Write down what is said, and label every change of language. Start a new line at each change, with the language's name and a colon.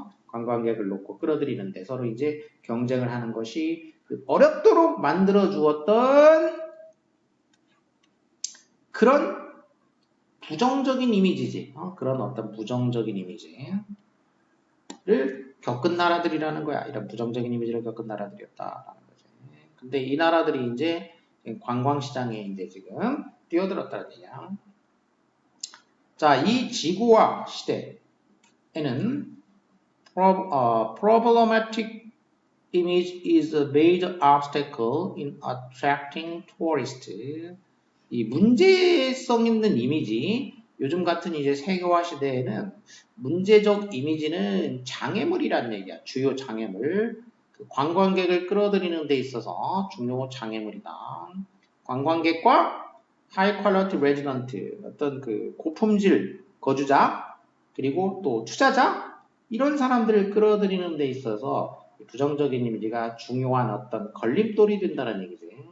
Korean: 관광객을 놓고 끌어들이는데 서로 이제 경쟁을 하는 것이 어렵도록 만들어 주었던 그런 부정적인 이미지지. 그런 어떤 부정적인 이미지를 겪은 나라들이라는 거야. 이런 부정적인 이미지를 겪은 나라들이었다라는 거지. 근데 이 나라들이 이제 관광시장에 이제 지금 뛰어들었다는 얘기야. 자, 이 지구화 시대에는
English: problematic image is a major obstacle in attracting tourists.
Korean: 이 문제성 있는 이미지, 요즘 같은 이제 세계화 시대에는 문제적 이미지는 장애물이라는 얘기야. 주요 장애물. 그 관광객을 끌어들이는 데 있어서 중요 장애물이다. 관광객과
English: high quality resident,
Korean: 어떤 그 고품질 거주자, 그리고 또 투자자, 이런 사람들을 끌어들이는 데 있어서 부정적인 이미지가 중요한 어떤 걸림돌이 된다는 얘기지.